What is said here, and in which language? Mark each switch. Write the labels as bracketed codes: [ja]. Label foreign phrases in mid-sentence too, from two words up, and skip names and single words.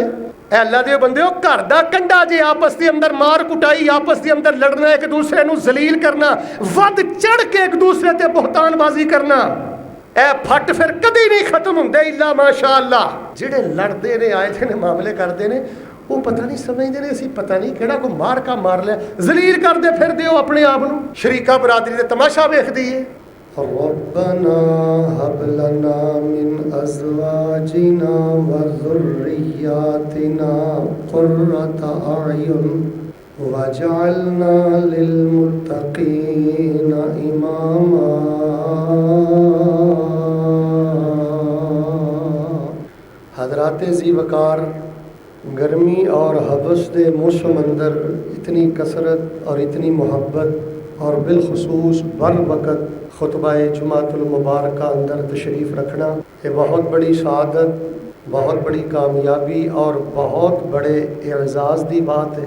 [pa] ਐ ਅੱਲਾ ਦੇ ਬੰਦਿਓ, ਘਰ ਦਾ ਕੰਡਾ ਜੇ ਆਪਸ ਦੇ ਅੰਦਰ ਮਾਰ ਕੁਟਾਈ, ਆਪਸ ਦੇ ਅੰਦਰ ਲੜਨਾ, ਇੱਕ ਦੂਸਰੇ ਨੂੰ ਜ਼ਲੀਲ ਕਰਨਾ, ਵੱਧ ਚੜ ਕੇ ਇੱਕ ਦੂਸਰੇ ਤੇ ਬੁਹਤਾਨਬਾਜ਼ੀ ਕਰਨਾ, ਇਹ ਫੱਟ ਫਿਰ ਕਦੀ ਨਹੀਂ ਖਤਮ ਹੁੰਦੇ [ar] إلا ما شاء الله. [pa] ਜਿਹੜੇ ਲੜਦੇ ਨੇ, ਆਏ ਦੇ ਨੇ, ਮਾਮਲੇ ਕਰਦੇ ਨੇ, ਉਹ ਪਤਾ ਨਹੀਂ ਸਮਝਦੇ ਨੇ ਅਸੀਂ ਪਤਾ ਨਹੀਂ ਕਿਹੜਾ ਕੋਈ ਮਾਰ ਕਾ ਮਾਰ ਲਿਆ, ਜ਼ਲੀਲ ਕਰਦੇ ਫਿਰਦੇ ਹੋ ਆਪਣੇ ਆਪ ਨੂੰ। ਸ਼ਰੀਕਾ ਬਰਾਦਰੀ ਦੇ ਤਮਾਸ਼ਾ ਵੇਖਦੀ ਏ। [ar] ربنا هب لنا من ازواجنا وذرياتنا قرة اعين واجعلنا للمتقين اماما۔ [pa] حضرات ذی وقار، گرمی اور حبس دے موسم اندر اتنی کثرت اور اتنی محبت اور بالخصوص بر وقت خطبہ جمعۃ المبارکہ اندر تشریف رکھنا، یہ بہت بڑی سعادت، بہت بڑی کامیابی اور بہت بڑے اعزاز دی بات ہے۔